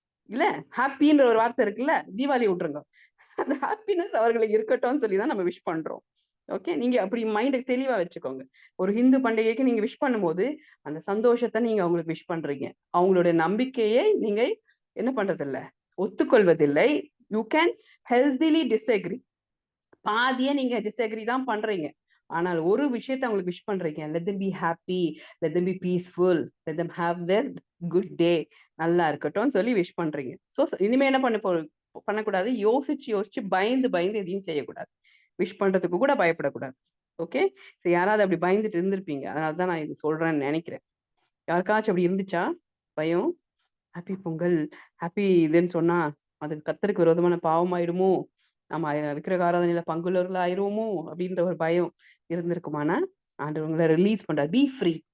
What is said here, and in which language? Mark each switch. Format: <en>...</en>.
<ta>இல்ல, ஹாப்பின்ற ஒரு வார்த்தை இருக்குல்ல, தீபாவளி விட்டுருங்க, அந்த ஹாப்பினஸ் அவர்களுக்கு இருக்கட்டும்னு சொல்லிதான் நம்ம விஷ் பண்றோம். ஓகே, நீங்க அப்படி மைண்டை தெளிவா வச்சுக்கோங்க. ஒரு ஹிந்து பண்டிகைக்கு நீங்க விஷ் பண்ணும்போது அந்த சந்தோஷத்தை நீங்க அவங்களுக்கு விஷ் பண்றீங்க. அவங்களுடைய நம்பிக்கையை நீங்க என்ன பண்றது இல்ல, ஒத்துக்கொள்வதில்லை.</ta> <en>You can healthily disagree.</en> <ta>பாதியா நீங்க டிஸ்அக்ரி தான் பண்றீங்க. ஆனால் ஒரு விஷயத்தை அவங்களுக்கு விஷ் பண்றீங்க,</ta> <en>let them be happy, let them be peaceful, let them have their good day,</en> <ta>நல்லா இருக்கட்டும் சொல்லி விஷ் பண்றீங்க. ஸோ இனிமே என்ன பண்ணக்கூடாது, யோசிச்சு யோசிச்சு பயந்து பயந்து எதையும் செய்யக்கூடாது. விஷ் பண்றதுக்கு கூட பயப்படக்கூடாது. ஓகே, சரி யாராவது அப்படி பயந்துட்டு இருந்திருப்பீங்க, அதனாலதான் நான் இது சொல்றேன்னு நினைக்கிறேன். யாருக்காச்சும் அப்படி இருந்துச்சா பயம்? ஹாப்பி பொங்கல் ஹாப்பி இதுன்னு சொன்னா அது கர்த்தருக்கு விரோதமான பாவமாயிடுமோ, நம்ம விக்கிரக ஆராதனையில பங்குள்ளவர்கள் ஆயிடுவோமோ அப்படின்ற ஒரு பயம் இருந்திருக்குமானா, ஆண்டவங்களை ரிலீஸ் பண்றார்.</ta> <en>Be free.</en>